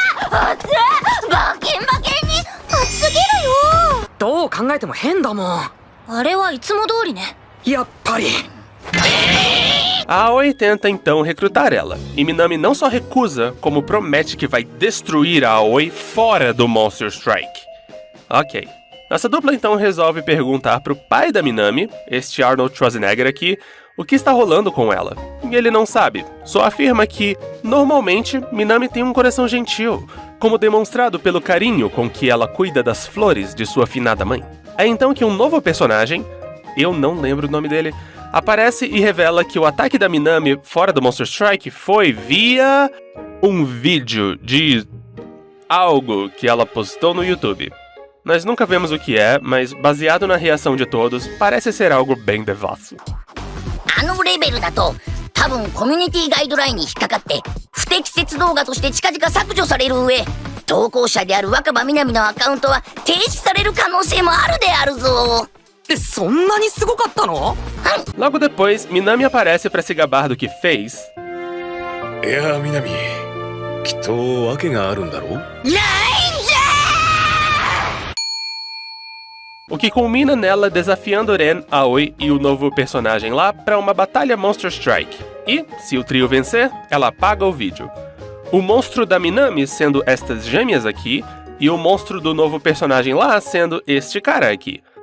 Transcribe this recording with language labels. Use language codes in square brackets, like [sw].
[ja] バキンバキンに熱すぎるよ。どう考えても変だもん。あれはいつも通りね。やっぱり。 [pt] A Aoi tenta então recrutar ela, e Minami não só recusa, como promete que vai destruir a Aoi fora do Monster Strike. Ok. Nossa dupla então resolve perguntar pro pai da Minami, este Arnold Schwarzenegger aqui, o que está rolando com ela. E ele não sabe, só afirma que, normalmente, Minami tem um coração gentil, como demonstrado pelo carinho com que ela cuida das flores de sua finada mãe. É então que um novo personagem, eu não lembro o nome dele, aparece e revela que o ataque da Minami fora do Monster Strike foi via um vídeo de algo que ela postou no YouTube. Nós nunca vemos o que é, mas baseado na reação de todos, parece ser algo bem devasso. [ja] あのレベルだと多分コミュニティガイドラインに引っかかって不適切動画として近々削除される上、投稿者である若葉みなみのアカウントは停止される可能性もあるであるぞ。そんなにすごかったの? [pt] Logo depois, Minami aparece para se gabar do que fez. [ja] いや、みなみ、きっと訳があるんだろう? ないんじゃ [pt] O que culmina nela desafiando Ren, Aoi e o novo personagem lá para uma batalha Monster Strike. E, se o trio vencer, ela apaga o vídeo. O monstro da Minami sendo estas gêmeas aqui, e o monstro do novo personagem lá sendo este cara aqui.